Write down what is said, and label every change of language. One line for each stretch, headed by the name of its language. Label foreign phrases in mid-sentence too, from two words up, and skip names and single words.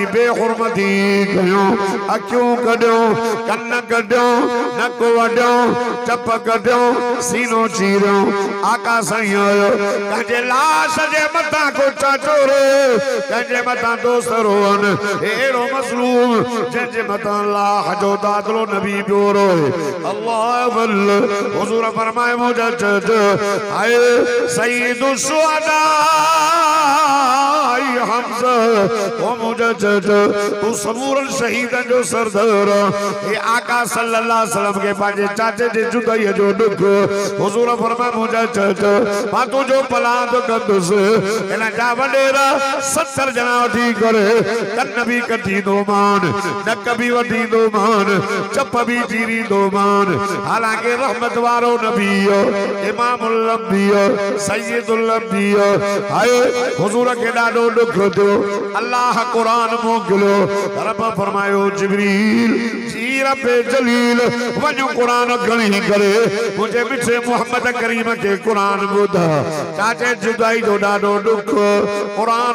Sindhi: बेहुरमती कयो अखियूं कढियो कन कढियो नक वढियो चप कढियो सीनो चीरियो आका साईं आयो कंहिंजे लाश जे मथां को चाचो रो कंहिंजे मथां दोस्त रोवन अहिड़ो मज़लूम जंहिंजे मथां अल्लाह जो दादलो नबी पियो रोए अल्लाह अल्लाह हुजूर फरमाए मुझे हाय
Arabic: سيد الشهداء
Sindhi: हमज़ा ओ मुझे तू सबूरन शहीदन जो सरदार ए आका
Arabic: صلى الله عليه وسلم
Sindhi: के पाजे चाचे जे जुदाई जो दुख हुजूर फरमाए मुझे मां तुझो पलाद कंदुस इन जा वडेरा 70 जना वठी करे कन भी कटी दो मान नक भी वठी दो मान चप भी चीरी दो मान हालांकि रहमत वारो नबी
Arabic: إمام الأنبياء سيد الأنبياء
Sindhi: हाय हुजूर के ॾाढो दुख थियो अल्लाह कुरान मोकिलियो रब फरमायो जिब्रील जी रब जलील वञो कुरान खणी करे मुझे मिठे मोहम्मद करीम के कुरान ॿुधा चाचे जुदाई जो ॾाढो दुख कुरान